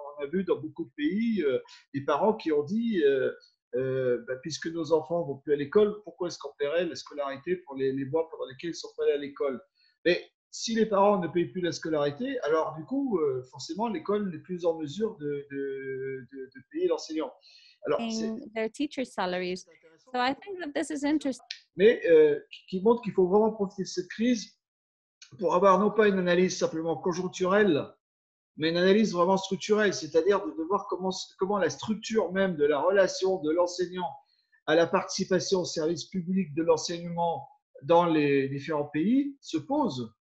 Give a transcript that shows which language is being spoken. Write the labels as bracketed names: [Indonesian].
[French] On a vu dans beaucoup de pays des parents qui ont dit puisque nos enfants ne vont plus à l'école, pourquoi est-ce qu'on paierait la scolarité pour les mois pendant lesquels ils ne sont pas allés à l'école? Mais si les parents ne payent plus la scolarité, alors du coup, forcément, l'école n'est plus en mesure de payer l'enseignant. Alors, [English] their teacher salaries. So I think that this is interesting. [French] Mais qui montre qu'il faut vraiment profiter de cette crise pour avoir non pas une analyse simplement conjoncturelle, mais une analyse vraiment structurelle, c'est-à-dire de voir comment la structure même de la relation de l'enseignant à la participation au service public de l'enseignement dans les différents pays se pose.